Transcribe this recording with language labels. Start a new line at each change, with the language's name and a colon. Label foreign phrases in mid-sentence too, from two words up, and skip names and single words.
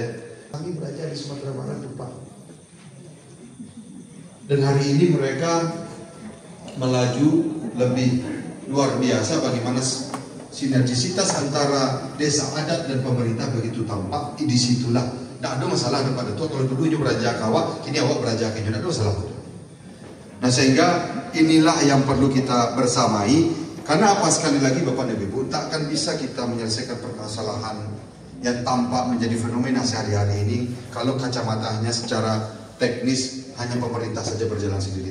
Indonesian: Kami belajar di Sumatera Barat Pak. Dan hari ini mereka melaju lebih luar biasa bagaimana sinergisitas antara desa adat dan pemerintah begitu tampak. Di situlah tidak ada masalah kepada itu.
Minangkabau: Kalau dulu itu beraja kawak, kini awak beraja kenyo,
Indonesian: tidak ada masalah. Nah sehingga inilah yang perlu kita bersamai. Karena apa, sekali lagi Bapak dan Ibu, tak akan bisa kita menyelesaikan permasalahan yang tampak menjadi fenomena sehari-hari ini kalau kacamatanya secara teknis hanya pemerintah saja berjalan sendiri.